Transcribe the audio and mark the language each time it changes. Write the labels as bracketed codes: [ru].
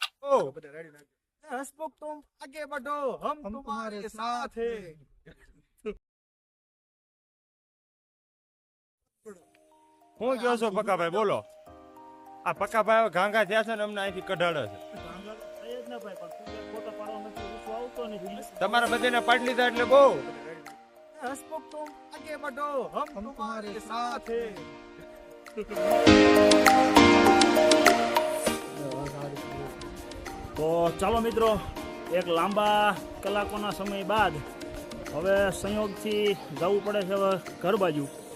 [hi] हंसमुख तुम आगे बढ़ो, हम तुम्हारे साथ हैं। [gu] હું કહો છો પક્કાભાઈ બોલો. આ પક્કાભાઈ ઘાંઘા થયા છે ને અમને અહીંથી કઢાડે છે. તમારા બધાને પાડી લીધા એટલે બહુ. [hi] हंसमुख तुम आगे बढ़ो, हम तुम्हारे साथ हैं। [gu] તો ચાલો મિત્રો, એક લાંબા કલાકોના સમય બાદ હવે સંયોગથી જવું પડે છે હવે ઘર બાજુ.